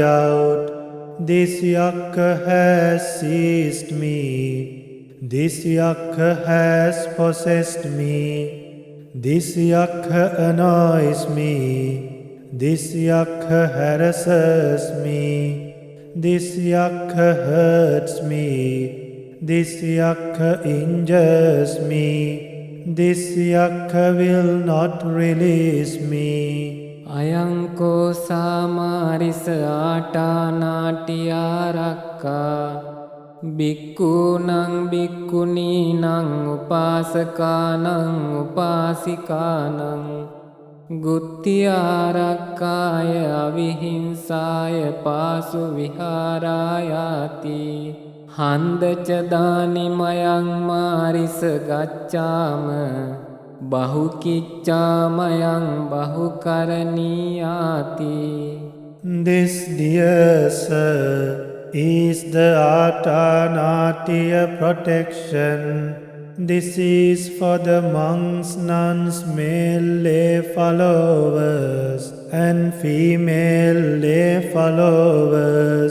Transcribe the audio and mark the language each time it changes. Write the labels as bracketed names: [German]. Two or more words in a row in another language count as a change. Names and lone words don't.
[English] out, this yakka has seized me, this yakka has possessed me, this yakka annoys me, this yakka harasses me, this yakka hurts me, this yakka injures me, this yakka will not release me. [Pali] අයංකෝ සාමාරිස ආටානාටියාරක්කා බික්කූනං බික්කුනීනං උපාසකානං උපාසිකානං ගුත්තිආරක්කාය අවිහිංසාය පාසු විහාරායාති හන්දචදානිමයං මාරිස ගච්ඡාම බහුකිච්ඡාමයං බහුකරණීයාති. [English] This, dear sir, is the Atanatiya protection. This is for the monks, nuns, male lay followers and female lay followers.